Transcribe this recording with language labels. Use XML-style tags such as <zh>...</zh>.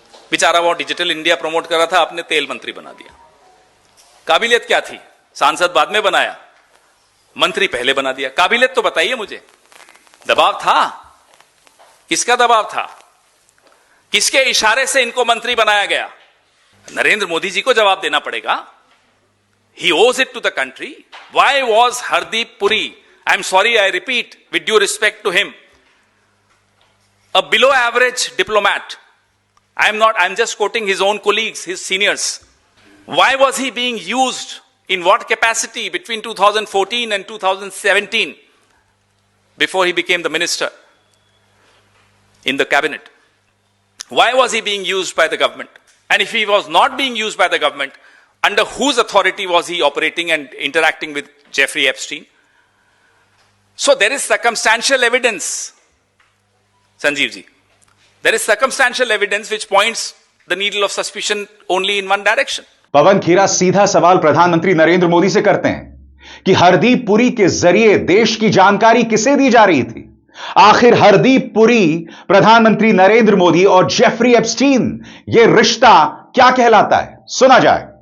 <hi>बेचारा वो digital India promote कर रहा था, आपने तेल मंत्री बना दिया। काबिलियत क्या थी? सांसद बाद में बनाया, मंत्री पहले बना दिया। काबिलियत तो बताइए मुझे। दबाव था? किसका दबाव था? किसके इशारे से इनको मंत्री बनाया गया? नरेंद्र मोदी जी को जवाब देना पड़ेगा।</hi> <en>He owes it to the country. Why was Hardeep Puri, I'm sorry, I repeat, with due respect to him, a below average diplomat? I'm just quoting his own colleagues, his seniors. Why was he being used in what capacity between 2014 and 2017 before he became the minister in the cabinet? Why was he being used by the government? And if he was not being used by the government, under whose authority was he operating and interacting with Jeffrey Epstein? So there is circumstantial evidence, Sanjeev ji. There is circumstantial evidence which points the needle of suspicion only in one direction.</en> <hi>पवन खेरा सीधा सवाल प्रधानमंत्री नरेंद्र मोदी से करते हैं कि हरदीप पुरी के जरिए देश की जानकारी किसे दी जा रही थी? आखिर हरदीप पुरी, प्रधानमंत्री नरेंद्र मोदी और जेफरी एप्स्टीन, यह रिश्ता क्या कहलाता है? सुना जाए।</hi>